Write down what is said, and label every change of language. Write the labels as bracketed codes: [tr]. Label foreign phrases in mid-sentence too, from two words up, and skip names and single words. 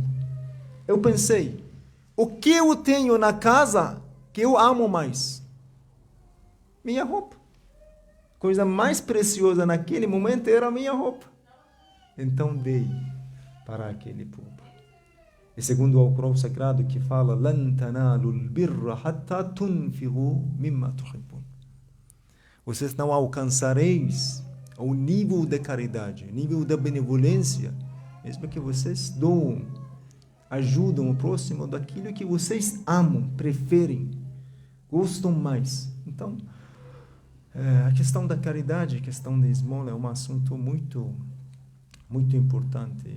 [pt] Eu pensei: o que eu tenho na casa que eu amo mais? Minha roupa. Coisa mais preciosa naquele momento era a minha roupa. Então dei para aquele pobre. E segundo o Alcorão Sagrado, que fala: [ar] لَن تَنَالُوا الْبِرَّ حَتَّى تُنْفِقُوا مِمَّا تُحِبُّونَ. [pt] Vocês não alcançareis o nível da caridade, o nível da benevolência, mesmo que vocês doam, ajudam o próximo daquilo que vocês amam, preferem, gostam mais. Então, a questão da caridade, a questão da esmola é um assunto muito, muito importante.